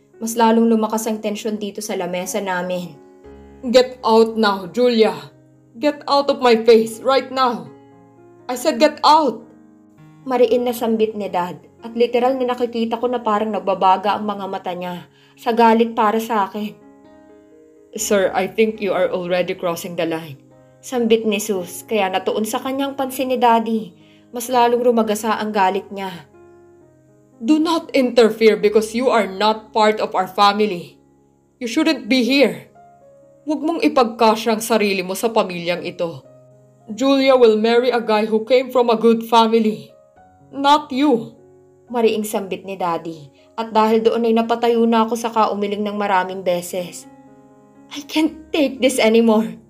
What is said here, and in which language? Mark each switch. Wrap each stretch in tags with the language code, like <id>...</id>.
<tl>Mas lalong lumakas ang tensyon dito sa lamesa namin.</tl> <en>Get out now, Julia! Get out of my face right now! I said get out!</en> <tl>Mariin na sambit ni Dad at literal na nakikita ko na parang nagbabaga ang mga mata niya sa galit para sa akin.</tl> <en>Sir, I think you are already crossing the line.</en> <tl>Sambit ni Sus kaya natuon sa kanyang pansin ni Daddy. Mas lalong rumagasa ang galit niya.</tl> <en>Do not interfere because you are not part of our family. You shouldn't be here.</en> <tl>Huwag mong ipagkasya ang sarili mo sa pamilyang ito.</tl> <en>Julia will marry a guy who came from a good family. Not you.</en> <tl>Mariing sambit ni Daddy. At dahil doon ay napatayo na ako saka umiling ng maraming beses.</tl> <en>I can't take this anymore.</en>